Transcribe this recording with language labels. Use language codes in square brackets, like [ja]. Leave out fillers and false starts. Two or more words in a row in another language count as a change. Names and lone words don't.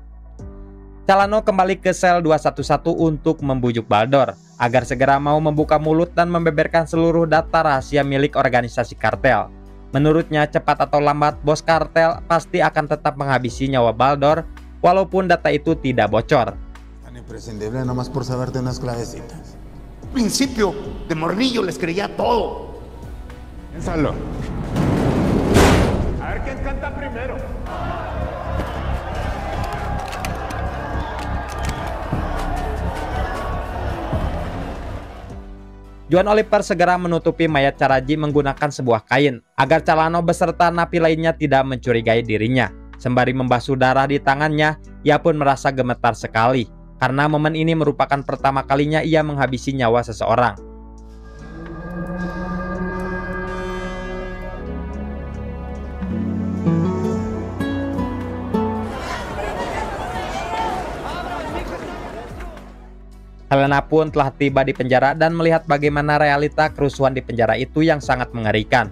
[id] Calano kembali ke sel 211 untuk membujuk Baldor agar segera mau membuka mulut dan membeberkan seluruh data rahasia milik organisasi kartel. Menurutnya cepat atau lambat bos kartel pasti akan tetap menghabisi nyawa Baldor walaupun data itu tidak bocor. [es] Tan imprescindible nomás por saberte unas clavecitas. Principio de morrillo les creía todo. Piénsalo. A ver quién canta primero. [id] Juan Oliver segera menutupi mayat Caraji menggunakan sebuah kain agar Calano beserta napi lainnya tidak mencurigai dirinya. Sembari membasuh darah di tangannya, ia pun merasa gemetar sekali karena momen ini merupakan pertama kalinya ia menghabisi nyawa seseorang. Helena pun telah tiba di penjara dan melihat bagaimana realita kerusuhan di penjara itu yang sangat mengerikan.